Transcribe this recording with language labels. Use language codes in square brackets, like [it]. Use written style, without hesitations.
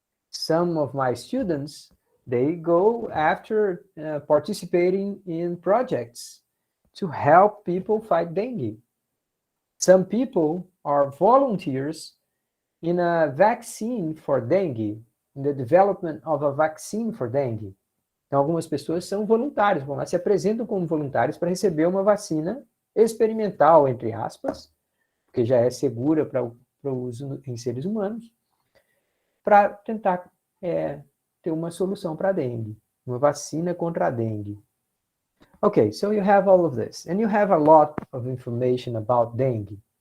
[en] Some of my students, they go after participating in projects to help people fight dengue. Some people are volunteers in a vaccine for dengue, in the development of a vaccine for dengue. [pt] Então, algumas pessoas são voluntários, vão lá, se apresentam como voluntários para receber uma vacina experimental, entre aspas, porque já é segura para o uso em seres humanos, para tentar ter uma solução para a dengue, uma vacina contra a dengue. [en] Okay, so you have all of this, and you have a lot of information about dengue.